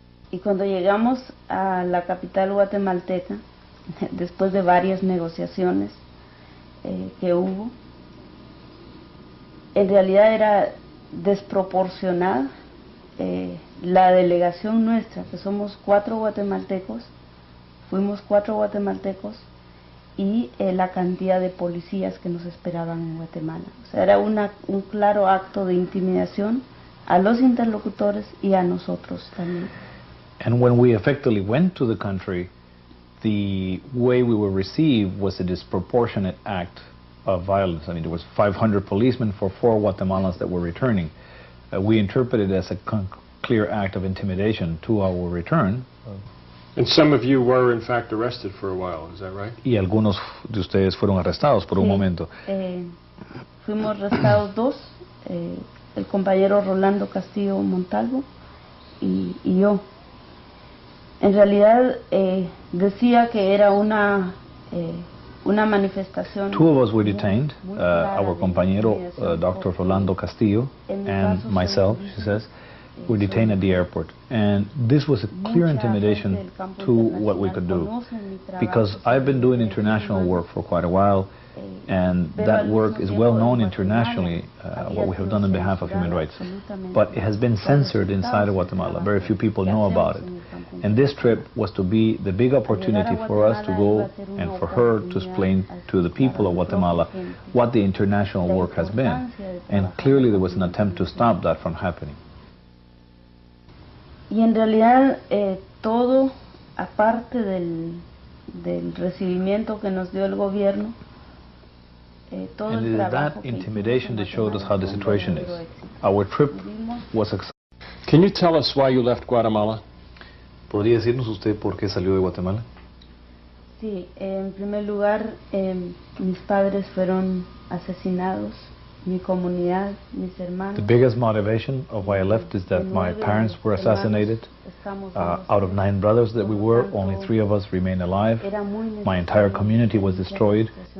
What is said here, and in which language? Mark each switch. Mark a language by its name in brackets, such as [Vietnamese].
[Spanish] Y cuando llegamos a la capital guatemalteca, después de varias negociaciones que hubo, en realidad era desproporcionada la delegación nuestra, que somos 4 guatemaltecos, fuimos 4 guatemaltecos, y la cantidad de policías que nos esperaban en Guatemala. O sea, era un claro acto de intimidación a los interlocutores y a nosotros también. [English] And when we effectively went to the country, the way we were received was a disproportionate act of violence. I mean, there was 500 policemen for 4 Guatemalans that were returning. We interpreted it as a clear act of intimidation to our return. And some of you were in fact arrested for a while, is that right? [Spanish] Y algunos de ustedes fueron arrestados por un momento. Fuimos arrestados dos, el compañero Rolando Castillo Montalvo y yo. En realidad decía que era una manifestación. [English] Two of us were detained, our compañero Dr. Rolando Castillo and myself, she says, were detained at the airport. And this was a clear intimidation to what we could do. Because I've been doing international work for quite a while, and that work is well known internationally, what we have done on behalf of human rights. But it has been censored inside of Guatemala. Very few people know about it. And this trip was to be the big opportunity for us to go and for her to explain to the people of Guatemala what the international work has been. And clearly there was an attempt to stop that from happening. [Spanish] Y en realidad todo, aparte del recibimiento que nos dio el gobierno, todo el trabajo [English] that intimidation that showed us how the situation is. Our trip was successful. Can you tell us why you left Guatemala? [Spanish] ¿Podría decirnos usted por qué salió de Guatemala? Sí, en primer lugar, mis padres fueron asesinados, mi comunidad, mis hermanos. [English] The biggest motivation of why I left is that my parents were assassinated. Out of 9 brothers that we were, only 3 of us remain alive. My entire community was destroyed.